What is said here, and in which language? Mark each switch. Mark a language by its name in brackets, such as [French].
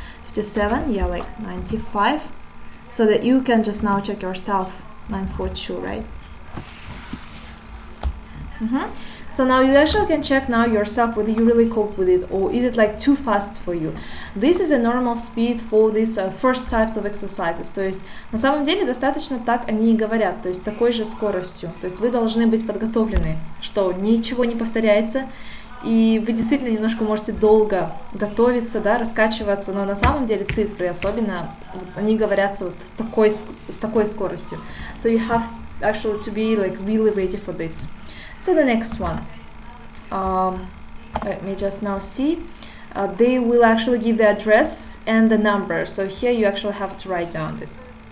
[English] 57, yeah, like 95. So that you can just now check yourself. 942, right? So now you actually can check now yourself whether you really cope with it or is it like too fast for you. This is a normal speed for these first types of exercises. [Russian] То есть на самом деле достаточно так они и говорят, то есть такой же скоростью. То есть вы должны быть подготовлены, что ничего не повторяется, и вы действительно немножко можете долго готовиться, да, раскачиваться, но на самом деле цифры особенно, они говорятся вот с такой скоростью. [English] So you have actually to be like really ready for this. So the next one, let me just now see. They will actually give the address and the number. So here you actually have to write down this.